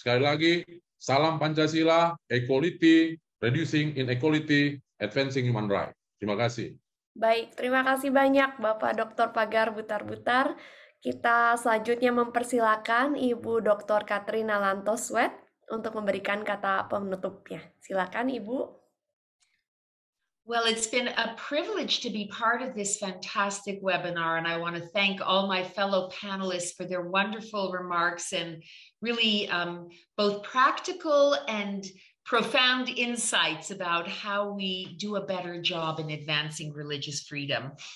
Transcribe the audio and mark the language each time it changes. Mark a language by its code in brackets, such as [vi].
[id] Sekali lagi, salam Pancasila, [en] equality, reducing inequality, advancing human rights. [id] Terima kasih. Baik, terima kasih banyak Bapak Dr. Pagar Butar-Butar. Kita selanjutnya mempersilakan Ibu Dr. Katrina Lantoswet untuk memberikan kata penutupnya. Silakan Ibu. [en] Well, it's been a privilege to be part of this fantastic webinar, and I want to thank all my fellow panelists for their wonderful remarks and really both practical and profound insights about how we do a better job in advancing religious freedom.